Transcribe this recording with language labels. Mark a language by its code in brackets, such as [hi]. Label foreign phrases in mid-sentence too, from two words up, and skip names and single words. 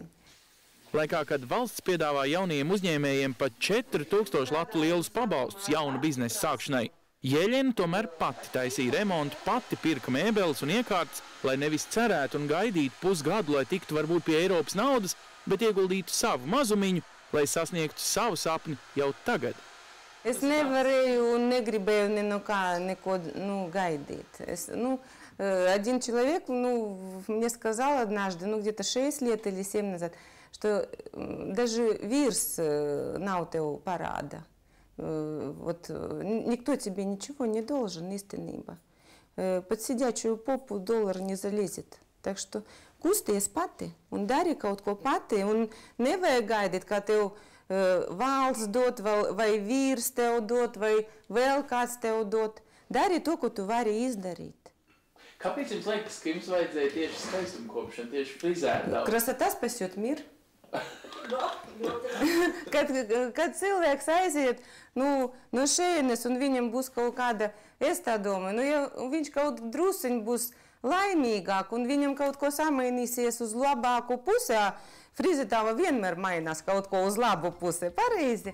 [lv] Laikā, kad valsts piedāvā jaunajiem uzņēmējiem pat 4000 latu lielus pabalstus jaunu biznesa sākšanai, Ieļena tomēr pati taisīja remontu, pati pirka mēbeles un iekārtas, lai nevis cerētu un gaidītu pusgadu, lai tiktu varbūt pie Eiropas naudas, bet ieguldītu savu mazumiņu, lai sasniegtu savu sapni jau tagad. Es nevarēju un negribēju neko gaidīt. [ru] Один человек мне сказал однажды, где-то 6 лет или 7 назад, что даже вирс [lv] nav tev parāda. [ru] Никто тебе ничего не должен, īstenībā. Под сидячую попу доллар не залезет. Так что [lv] kusties pati un dari kaut ko pati un nevajag gaidīt, kā tev valsts dot vai vīrs tev dot vai vēl kāds tev dot. Dari to, ko tu vari izdarīt. Kāpēc jums liekas, ka jums vajadzēja tieši skaistumkopšana, tieši frizētāju? [ru] Красота спасет мир. [lv] Kad cilvēks aiziet no šeienes un viņam būs kaut kāda, es tā domāju, ja viņš kaut drusiņ būs laimīgāk un viņam kaut ko samainīsies uz labāku pusē, frizētāva vienmēr mainās kaut ko uz labu pusē, pareizi.